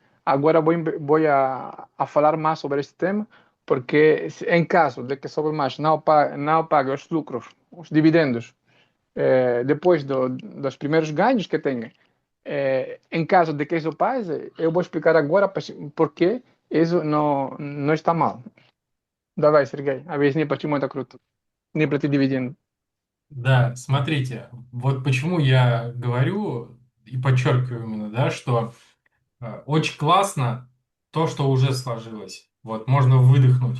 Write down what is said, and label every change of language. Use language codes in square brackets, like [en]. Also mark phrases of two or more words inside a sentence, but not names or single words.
[pt] Agora vou a falar mais sobre este tema, porque em caso de que Sobremais não pague os lucros, os dividendos, depois dos primeiros ganhos que tenha, em caso de que isso passe, eu vou explicar agora porque isso não está mal. [ru] Давай, Сергей, объясни, почему это круто. Не платить дивиденды. Да, смотрите, вот почему я говорю и подчеркиваю именно, да, что очень классно то, что уже сложилось. Вот, можно выдохнуть.